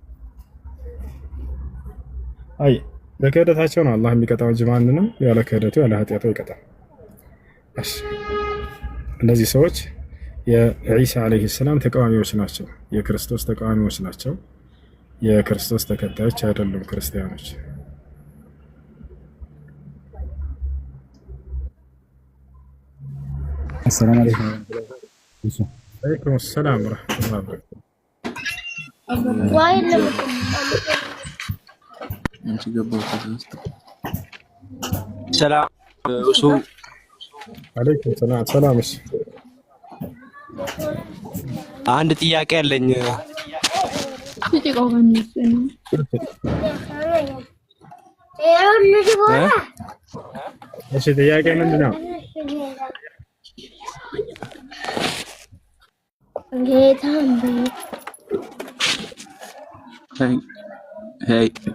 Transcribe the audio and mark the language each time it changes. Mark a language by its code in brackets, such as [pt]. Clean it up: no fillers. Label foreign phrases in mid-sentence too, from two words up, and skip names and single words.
[am] አይ በክህደታቸው ነው አላህ የሚቀጣው እንጂ ማንንም ያለ ክህደቱ ያለ ኃጢአቱ ይቀጣል። እሺ እነዚህ ሰዎች የዒሳ [ar] عليه السلام [am] ተቃዋሚዎች ናቸው። የክርስቶስ ተቃዋሚዎች ናቸው። የክርስቶስ ተከታዮች አይደሉም ክርስቲያኖች። [ar] السلام عليكم. عليكم السلام ورحمة الله وبركاته. [am] ሰላም እሱ [ar] عليكم السلام. [am] ሰላም። እሺ አንድ ጥያቄ አለኝ። እሺ ጥያቄ ምንድን ነው? [ar] هاي